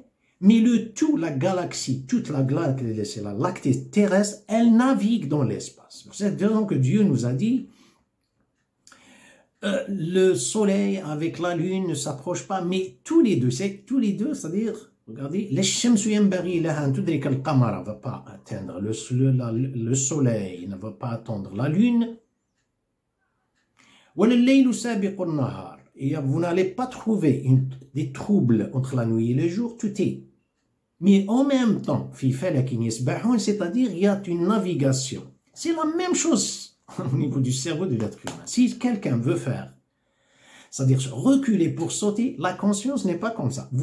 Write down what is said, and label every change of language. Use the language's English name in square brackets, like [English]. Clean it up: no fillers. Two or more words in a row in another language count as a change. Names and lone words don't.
[French] Mais le tout, la galaxie, toute la galaxie, c'est la lactée terrestre, elle navigue dans l'espace. C'est cette raison que Dieu nous a dit, le Soleil avec la Lune ne s'approchent pas, mais tous les deux, c'est-à-dire, regardez, les [Arabic] شمس ينبغي لها أن تدرك القمر [French] ne va pas atteindre le Soleil, ne va pas attendre la Lune. [Arabic] وَلَلَّيْلُ سَابِقُ النَّهَارِ. [French] Et vous n'allez pas trouver des troubles entre la nuit et le jour, tout est. Mais en même temps, c'est-à-dire il y a une navigation. C'est la même chose au niveau du cerveau de l'être humain. Si quelqu'un veut faire, c'est-à-dire reculer pour sauter, la conscience n'est pas comme ça.